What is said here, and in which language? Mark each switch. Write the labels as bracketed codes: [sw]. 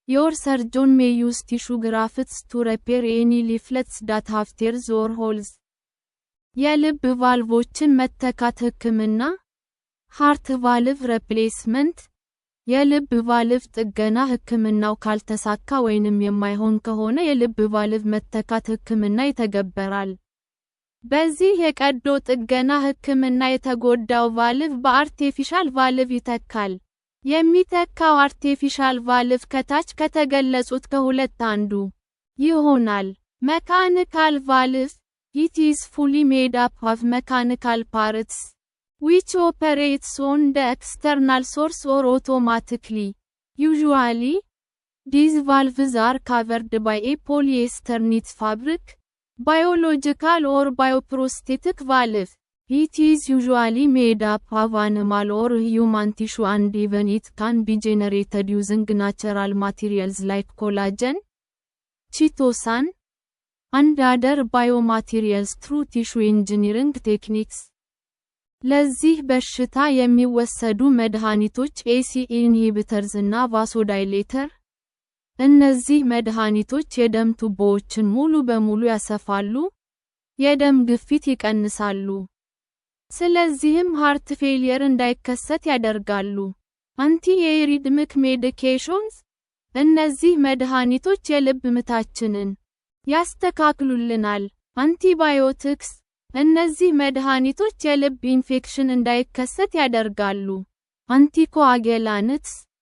[en] Your surgeon may use tissue grafts to repair any leaflets that have tears or holes. [am] የልብ ቫልቮችን መተካት ሕክምና heart valve replacement የልብ ቫልቭ ጥገና ሕክምናው ካልተሳካ ወይንም የማይሆን ከሆነ የልብ ቫልቭ መተካት ሕክምና ይተገበራል። በዚህ የቀዶ ጥገና ሕክምና የተጎዳው ቫልቭ በአርቴፊሻል ቫልቭ ይተካል። የሚተካው አርቴፊሻል ቫልቭ ከታች ከተገለጹት ከሁለት አንዱ ይሆናል። መካኒካል ቫልቭ [en] It is fully made up of mechanical parts, which operates on the external source or automatically. Usually, these valves are covered by a polyester knit fabric, biological or bioprosthetic valve. It is usually made up of animal or human tissue and even it can be generated using natural materials like collagen, chitosan, and other biomaterials through tissue engineering techniques. [am] ለዚህ በሽታ የሚወሰዱ መድኃኒቶች ACE inhibitors እና vasodilator። እነዚህ መድኃኒቶች የደም ቱቦዎችን ሙሉ በሙሉ ያሰፋሉ፣ የደም ግፊት ይቀንሳሉ። ስለዚህም heart failure እንዳይከሰት ያደርጋሉ። Anti-arrhythmic medications እነዚህ መድኃኒቶች የልብ ምታችንን ያስተካክሉልናል። አንቲባዮቲክስ እነዚህ መድኃኒቶች የልብ ኢንፌክሽን እንዳይከሰት ያደርጋሉ። አንቲኮአጌላንትስ